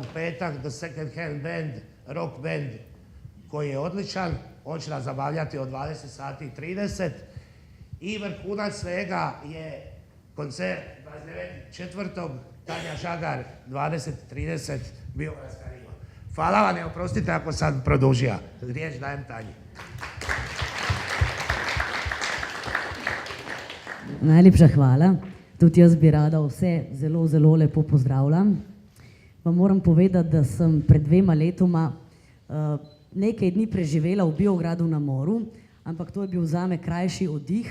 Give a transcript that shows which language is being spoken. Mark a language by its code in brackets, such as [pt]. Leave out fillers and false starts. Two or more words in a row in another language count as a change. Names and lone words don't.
[hr] petak The Second Hand Band, rock band koji je odličan, on će nas zabavljati od 20:30. I vrhunac svega je koncert 29.4. Tanja Žagar, 20:30, Biogradska riva. Hvala vam, oprostite ako sam produžio. Riječ dajem Tanji. [sl] Najlepša hvala. Tudi jaz bi rada vse zelo, zelo lepo pozdravila. Vam moram povedati, da sem pred 2 letoma nekaj dni preživela v Biogradu na moru, ampak to je bil zame krajši oddih.